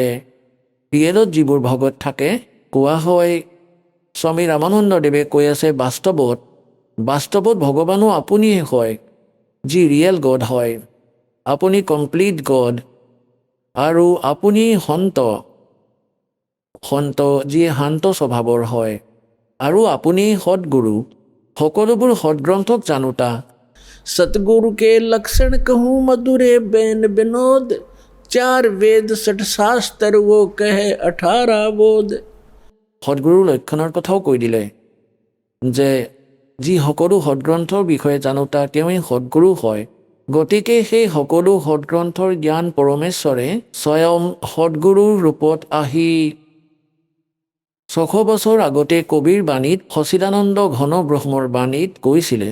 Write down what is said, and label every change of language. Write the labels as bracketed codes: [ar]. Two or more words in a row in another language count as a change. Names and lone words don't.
[as] ৰিয়েলত যিবোৰ ভগত থাকে, কোৱা হয় স্বামী ৰামানন্দদেৱে কৈ আছে বাস্তৱত ভগৱানো আপুনিয়ে হয়, যি ৰিয়েল গড হয়। আপুনি কমপ্লিট গড, আৰু আপুনি সন্ত যিয়ে শান্ত স্বভাৱৰ হয়, আৰু আপুনি সৎগুৰু, সকলোবোৰ সৎগ্ৰন্থক জানোতা। [hi] सतगुरु के लक्षण कहूँ मधुरे बैन विनोद, चार वेद सठ शास्त्र वो कहे 18 बोध। [as] সৎগুৰুৰ লক্ষণৰ কথাও কৈ দিলে যে যি সকলো সৎগ্ৰন্থৰ বিষয়ে জানোতা তেওঁই সৎগুৰু হয়। গতিকে সেই সকলো সৎগ্ৰন্থৰ জ্ঞান পৰমেশ্বৰে স্বয়ং সৎগুৰুৰ ৰূপত আহি 600 বছৰ আগতে কবিৰ বাণীত, সচিদানন্দ ঘন ব্ৰহ্মৰ বাণীত কৈছিলে।